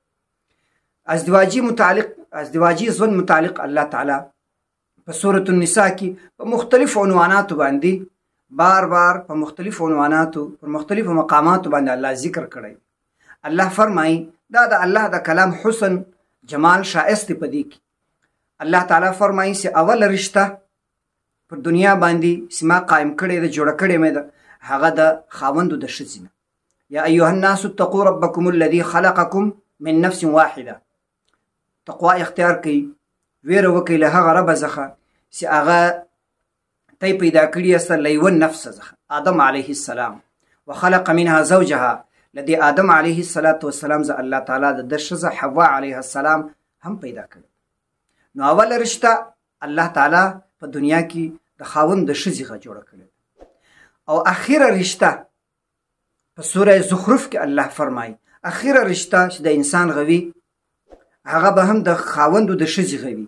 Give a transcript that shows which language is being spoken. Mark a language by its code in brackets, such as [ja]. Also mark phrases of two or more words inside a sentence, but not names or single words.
[ps] ازدواجی ژوند متعلق الله تعالی په سورة النساء کې په مختلف عنواناتو باندې بار بار په مختلف عنواناتو پر مختلفو مقاماتو باندې الله ذکر کړی. الله فرمایي دا د الله د کلام حسن، جمال، شایست په دې کې. الله تعالی فرمایي چې اول رشته پر دنیا باندې چې ما قائم کړې ده، جوړه کړې مې ده، هغه د خاوندو د ښځې نه. [ar] یا ایها الناس اتقوا ربکم الذي خلقکم من نفس واحده. [ps] تقوا اختیار کړئ، ویره وکړئ له هغه ربه څخه چې هغه تی پیدا کړي است له یوه نفس څخه، آدم [ar] علیه السلام. وخلق منها زوجها. [ps] لدې آدم [ar] علیه السلام [ps] زه الله تعالی د ده ښځه حوا [ar] علیه السلام [ps] هم پیدا کړي. نو اوله رشته الله تعالی په دنیا کې د خاوند د ښځې څخه جوړه کړې. او اخیره رشته په سوره زخرف کې الله فرمایي اخیره رشته چې د انسان غوي هغه به هم د خاوندو د ښځې غوي.